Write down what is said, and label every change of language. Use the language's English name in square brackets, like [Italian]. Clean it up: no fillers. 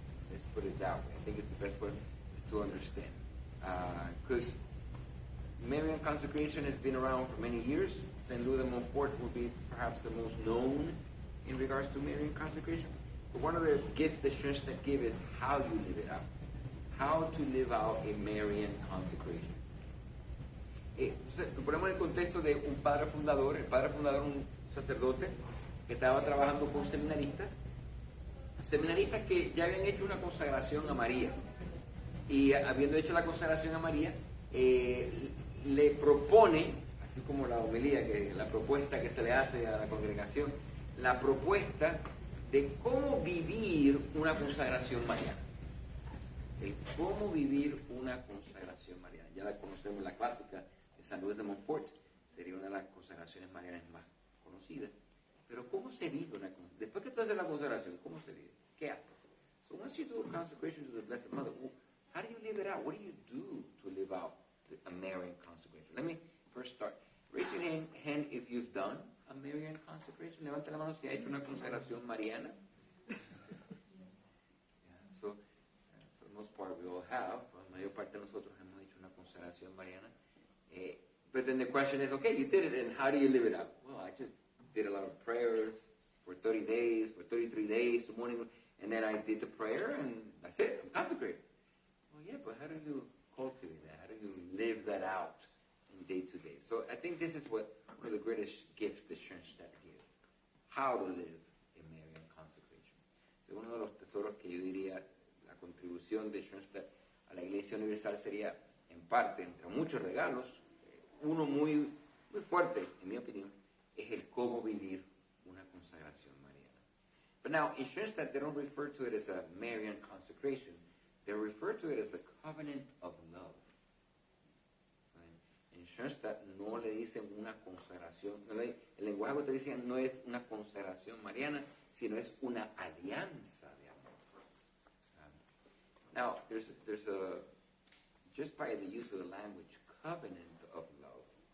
[English] Let's put it that way. I think it's the best way to understand. Because Marian consecration has been around for many years. St. Louis de Montfort will be perhaps the most known in regards to Marian consecration. But one of the gifts that Schoenstatt gave is how you live it out. How to live out a Marian consecration. [Spanish] Lo ponemos en el contexto de un padre fundador. El padre fundador, un sacerdote que estaba trabajando con seminaristas que ya habían hecho una consagración a María. Y habiendo hecho la consagración a María, le propone, así como la homilía, la propuesta que se le hace a la congregación, la propuesta de cómo vivir una consagración mariana. El cómo vivir una consagración mariana. Ya la conocemos, la clásica de San Luis de Montfort, sería una de las consagraciones marianas más conocidas. Pero ¿cómo se vive una consagración? Después que tú haces la consagración, ¿cómo se vive? ¿Qué haces? [English] So once you do a consecration to the Blessed Mother, how do you live it out? What do you do to live out a Marian consecration? Let me first start. Raise your hand if you've done a Marian consecration. [Spanish] Levante la mano si ha hecho una consagración mariana. [English] So, for the most part, we all have. [Spanish] La mayor parte de nosotros hemos hecho una consagración mariana. [English] But then the question is, okay, you did it, and how do you live it out? Well, I just did a lot of prayers for 30 days, for 33 days, the morning, and then I did the prayer, and that's it. I'm consecrated. Well, yeah, but how do you cultivate that? How do you live that out in day to day? So I think this is one of the greatest gifts that Schoenstatt gives. How to live a Marian consecration. [Spanish] So uno de los tesoros que yo diría, la contribución de Schoenstatt a la Iglesia Universal sería, en parte, entre muchos regalos, uno muy, muy fuerte, en mi opinión, es el cómo vivir una consagración mariana. [English] But now, in Schoenstatt, they don't refer to it as a Marian consecration. They refer to it as the covenant of love. [Spanish] En Schoenstatt no le dicen una consagración, el lenguaje que ustedes dicen no es una consagración mariana, sino es una alianza de amor. [English] Now, there's a, just by the use of the language, covenant of love.